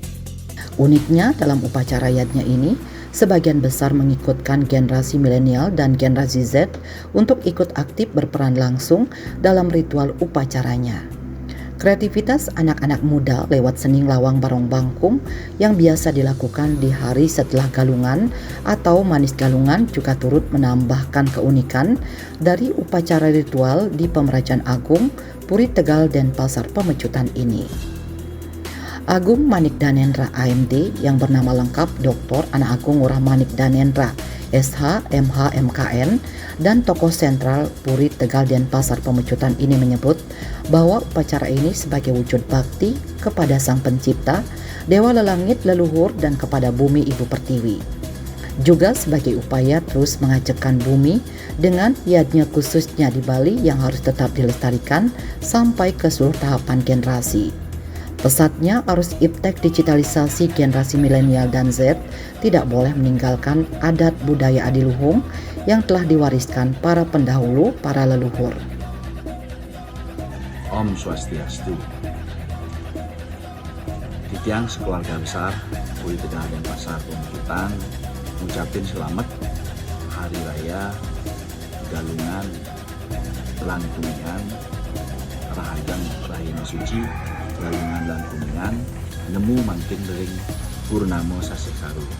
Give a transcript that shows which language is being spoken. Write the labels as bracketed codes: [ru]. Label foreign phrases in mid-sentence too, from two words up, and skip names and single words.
[id] Uniknya dalam upacara yatnya ini, sebagian besar mengikutkan generasi milenial dan generasi Z untuk ikut aktif berperan langsung dalam ritual upacaranya. Kreativitas anak-anak muda lewat seni lawang barong bangkum yang biasa dilakukan di hari setelah Galungan atau Manis Galungan juga turut menambahkan keunikan dari upacara ritual di Pemerajaan Agung Puri Tegal Denpasar Pemecutan ini. Agung Manik Danendra AMD yang bernama lengkap Dr. Ana Agung Ngurah Manik Danendra SH, MH, MKN dan tokoh sentral Puri Tegal Denpasar Pemecutan ini menyebut bahwa upacara ini sebagai wujud bakti kepada Sang Pencipta, Dewa Lelangit Leluhur dan kepada Bumi Ibu Pertiwi. Juga sebagai upaya terus mengajakkan bumi dengan yatnya khususnya di Bali yang harus tetap dilestarikan sampai ke seluruh tahapan generasi. Pesatnya arus iptek digitalisasi generasi milenial dan Z tidak boleh meninggalkan adat budaya adiluhung yang telah diwariskan para pendahulu, para leluhur. [ban] Om Swastiastu. Titiang sekeluarga besar Puri Tegal Denpasar Pemecutan ngucapin selamat Hari Raya Galungan Lan Kuningan Rahajang Rahina Suci Galungan Lan Kuningan nemu manting dering Purnama Sasih Karo.